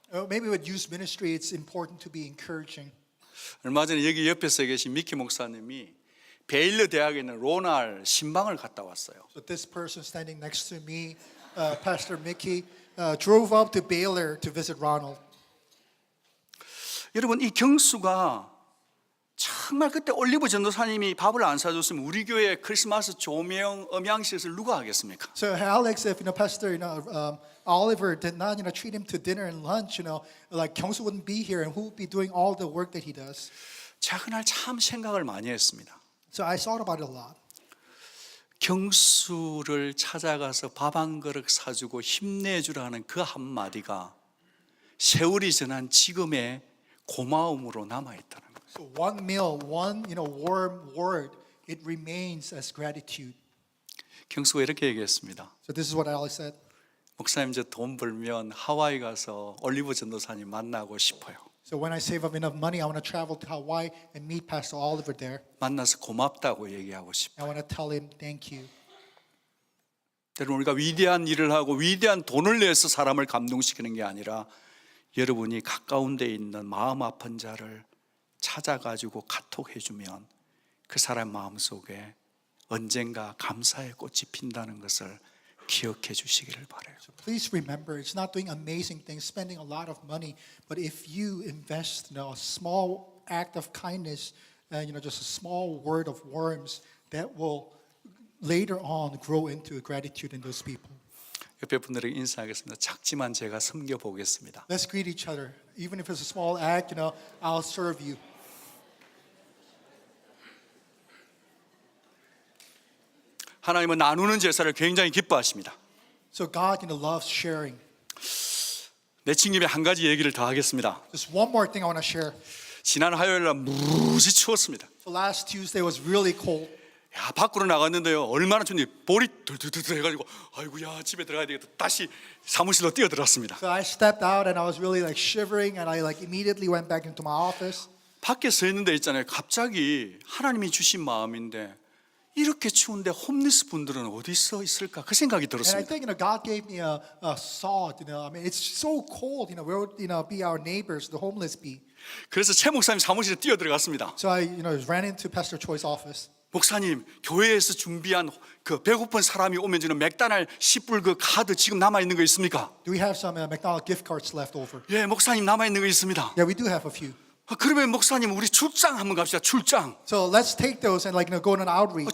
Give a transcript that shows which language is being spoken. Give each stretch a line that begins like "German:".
English: Maybe with youth ministry, it's important to be encouraging.
Korean: 얼마 전에 여기 옆에서 계신 미키 목사님이 베일러 대학에 있는 로날 신방을 갔다 왔어요.
English: So this person standing next to me, Pastor Mickey, drove up to Baylor to visit Ronald.
Korean: 여러분, 이 경수가 정말 그때 올리브 전도사님이 밥을 안 사줬으면 우리 교회 크리스마스 조명 음향실을 누가 하겠습니까?
English: So Alex, if Pastor Oliver did not treat him to dinner and lunch, Kyungsu wouldn't be here, and who would be doing all the work that he does?
Korean: 제가 그날 참 생각을 많이 했습니다.
English: So I thought about it a lot.
Korean: 경수를 찾아가서 밥 한 그릇 사주고 힘내주라는 그 한마디가 세월이 지난 지금의 고마움으로 남아있다는 거예요.
English: So one meal, one warm word, it remains as gratitude.
Korean: 경수가 이렇게 얘기했습니다.
English: So this is what Alex said.
Korean: 목사님, 저 돈 벌면 하와이 가서 올리브 전도사님 만나고 싶어요.
English: So when I save up enough money, I want to travel to Hawaii and meet Pastor Oliver there.
Korean: 만나서 고맙다고 얘기하고 싶어요.
English: I want to tell him thank you.
Korean: 여러분, 우리가 위대한 일을 하고 위대한 돈을 내서 사람을 감동시키는 게 아니라 여러분이 가까운 데 있는 마음 아픈 자를 찾아가지고 카톡해주면 그 사람 마음속에 언젠가 감사의 꽃이 핀다는 것을 기억해 주시기를 바라요.
English: So please remember, it's not doing amazing things, spending a lot of money, but if you invest a small act of kindness, and just a small word of warmth, that will later on grow into gratitude in those people.
Korean: 옆에 분들에게 인사하겠습니다. 작지만 제가 섬겨 보겠습니다.
English: Let's greet each other. Even if it's a small act, I'll serve you.
Korean: 하나님은 나누는 제사를 굉장히 기뻐하십니다.
English: So God loves sharing.
Korean: 내친김에 한 가지 얘기를 더 하겠습니다.
English: Just one more thing I want to share.
Korean: 지난 화요일 날 무지 추웠습니다.
English: So last Tuesday was really cold.
Korean: 야, 밖으로 나갔는데요. 얼마나 추운지 볼이 들들들 해가지고 아이고야 집에 들어가야 되겠다. 다시 사무실로 뛰어들었습니다.
English: So I stepped out and I was really like shivering and I like immediately went back into my office.
Korean: 밖에 서 있는데 있잖아요. 갑자기 하나님이 주신 마음인데 이렇게 추운데 홈리스 분들은 어디서 있을까? 그 생각이
English: And I
Korean: 들었습니다.
English: think God gave me a thought. I mean, it's so cold. Where would be our neighbors, the homeless be?
Korean: 그래서 최 목사님 사무실에 뛰어 들어갔습니다.
English: So I ran into Pastor Choi's office.
Korean: 목사님, 교회에서 준비한 그 배고픈 사람이 오면 주는 맥다날 10불 그 카드 지금 남아 있는 거 있습니까?
English: Do we have some McDonald's gift cards left over?
Korean: 예, 목사님 남아 있는 거 있습니다.
English: Yeah, we do have a few.
Korean: 그러면 목사님 우리 출장 한번 갑시다. 출장.
English: So let's take those and go on an outreach.